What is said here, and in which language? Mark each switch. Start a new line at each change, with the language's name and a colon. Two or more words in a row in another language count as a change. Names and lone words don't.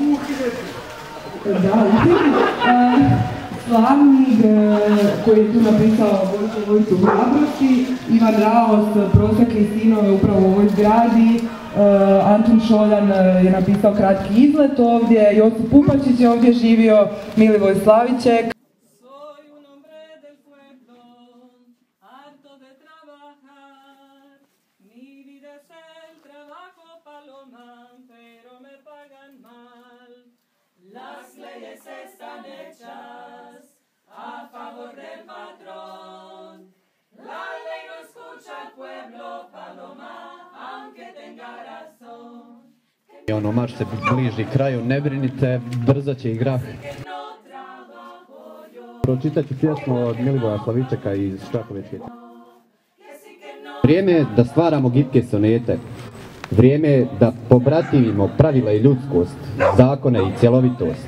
Croatian: Slavnik koji je tu napisao Vojcu hrabrosti, Ivan Raos, Prosjake i sinove upravo u ovoj zgradi, Antun Šoljan je napisao Kratki izlet ovdje, Josip Pupačić je ovdje živio, Milivoj Slavićek.
Spanish: Las leyes están hechas a favor del patrón. La ley no escucha al pueblo, Paloma, aunque tenga razón.
Croatian: Marš se bliži kraju, ne brinite, brzo će i grah. Pročitat ću pjesmu od Milivoja Slavičeka iz Štrakovičke. Vrijeme je da stvaramo gitke sonete. Vrijeme je da pobratimimo pravila i ljudskost, zakone i cjelovitost.